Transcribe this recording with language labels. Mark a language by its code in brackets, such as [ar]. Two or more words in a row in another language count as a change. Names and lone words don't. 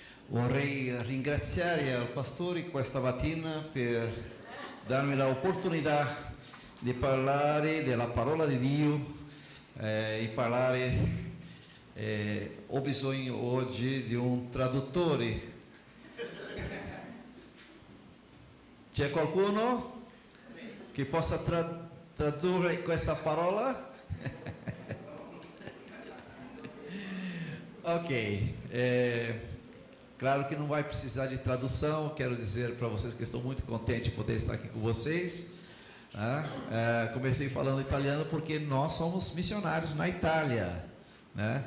[it] Vorrei ringraziare il pastore questa mattina per darmi l'opportunità di parlare della parola di Dio e parlare. Ho bisogno oggi di un traduttore. C'è qualcuno che possa tradurre questa parola? Ok. [pt] Claro que não vai precisar de tradução. Quero dizer para vocês que estou muito contente de poder estar aqui com vocês. Comecei falando italiano porque nós somos missionários na Itália, né?